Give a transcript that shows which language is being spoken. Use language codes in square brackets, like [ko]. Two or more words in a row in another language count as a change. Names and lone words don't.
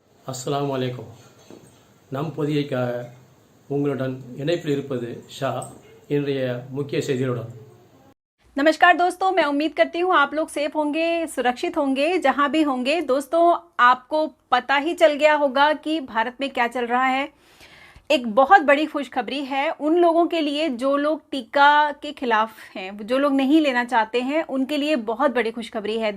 [ar] السلام عليكم. [ta] நம் பொதியைக்காக உங்களுடன் இணைப்பில் இருப்பது ஷா. இன்றைய முக்கிய செய்திகளுடன் [hi] नमस्कार दोस्तों, मैं उम्मीद करती हूँ आप लोग सेफ होंगे, सुरक्षित होंगे जहाँ भी होंगे। दोस्तों, आपको पता ही चल गया होगा कि भारत में क्या चल रहा है। एक बहुत बड़ी खुशखबरी है उन लोगों के लिए जो लोग टीका के खिलाफ हैं, जो लोग नहीं लेना चाहते हैं, उनके लिए बहुत बड़ी खुशखबरी है।